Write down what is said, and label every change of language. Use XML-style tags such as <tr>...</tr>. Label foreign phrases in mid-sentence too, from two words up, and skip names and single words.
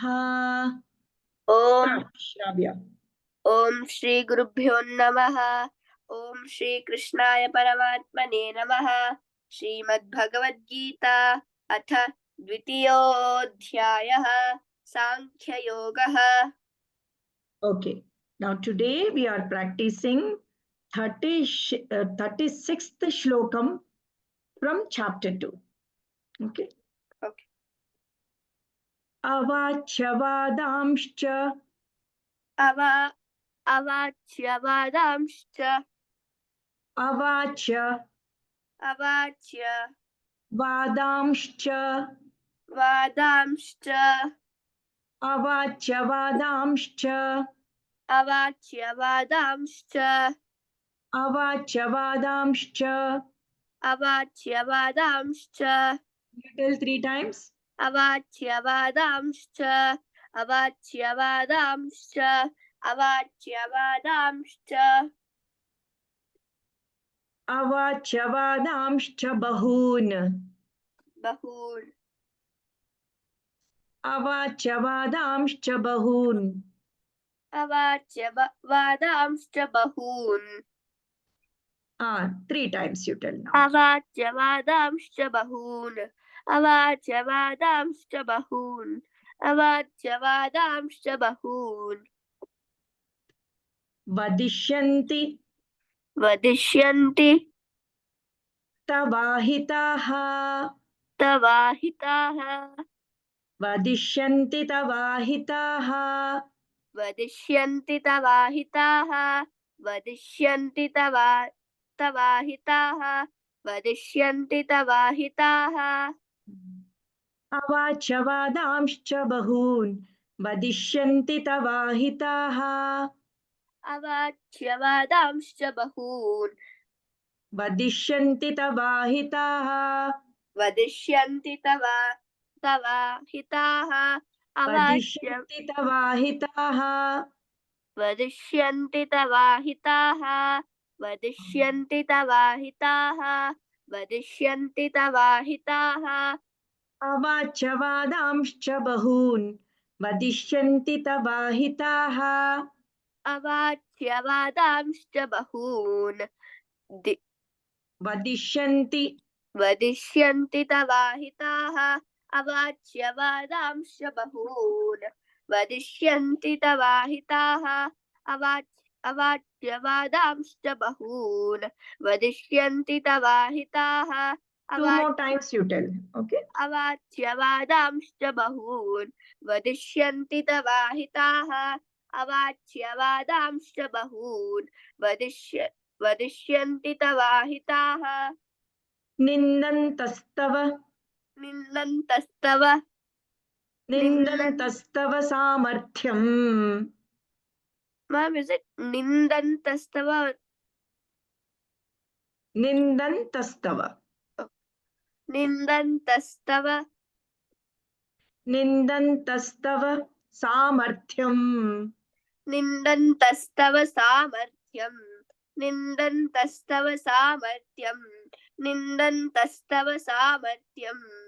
<sa>ఓం శ్రావ్య. ఓం శ్రీ గురుభ్యో నమః. ఓం శ్రీ కృష్ణాయ పరమాత్మనే నమః. శ్రీమద్భగవద్గీత అథ ద్వితీయోऽధ్యాయः సాంఖ్యయోగः.</sa> <en>Okay. Now today we are practicing 36th shlokam from chapter 2. Okay. Okay.</en> <sa>अवाच्यवादांश्च అవాచ్యవాదాంశ్చ अवाच्य అవాచ్య वादांश्च వాదాంశ్చ अवाच्यवादांश्च అవాచ్యవాదాంశ్చ अवाच्यवादांश्च. అవాచ్యవాదాంశ్చ</sa> <en>You tell 3 times.</en> <sa>అవాచ్యవాదాంశ్చ అవాచ్యవాదాంశ్చ అవాచ్యవాదాంశ్చ अवाच्यवादांश्च बहून्. బహూన్ अवाच्यवादांश्च बहून्. అవాచ్యవాదాంశ్చ బహూన్</sa> <en>3 times you tell now.</en> <sa>అవాచ్యవాదాంశ్చ బహూన్ అవాచ్యవాదాంశ్చ బహూన్ అవాచ్యవాదాంశ్చ బహూన్ वदिष्यन्ति వదిష్యంతి तवाहिताः. తవాహితాః वदिष्यन्ति तवाहिताः. వదిష్యంతి తవాహితాః వదిష్యంతి తవాహితాః వదిష్యంతి తవాహితాః अवाच्यवादांश्च बहून्. वदिष्यन्ति तवाहिताः. అవాచ్యవాదాంశ్చ బహూన్ वदिष्यन्ति तवाहिताः. వదిష్యంతి తవాహితాః वदिष्यन्ति तवाहिताः. వదిష్యంతి తవాహితాః వదిష్యంతి తవాహితాః వదిష్యంతి తవాహితాః अवाच्यवादांश्च बहून्. वदिष्यन्ति तवाहिताः. అవాచ్యవాదాంశ్చ బహూన్ वदिष्यन्ति వదిష్యంతి తవాహితాః అవాచ్యవాదాంశ్చ బహూన్ వదిష్యంతి తవాహితాః అవాచ్యవాదాంశ్చ బహూన్ వదిష్యంతి తవాహితాః</sa> <en>2 more times you tell. Okay.</en> <sa>అవాచ్యవాదాంశ్చ బహూన్ వదిష్యంతి తవాహితాః అవాచ్యవాదాంశ్చ బహూన్ వదిష్యంతి తవాహితాః నిందంతస్తవ నిందంతస్తవ నిందంతస్తవ సామర్థ్యం.</sa> <en>Ma'am, is it నిందంతస్తవ</en> <sa>నిందంతస్తవ నిందంతస్తవ నిందంతస్తవ సామర్థ్యం. నిందంతస్తవ సామర్థ్యం నిందంతస్తవ సామర్థ్యం నిందంతస్తవ సామర్థ్యం</sa>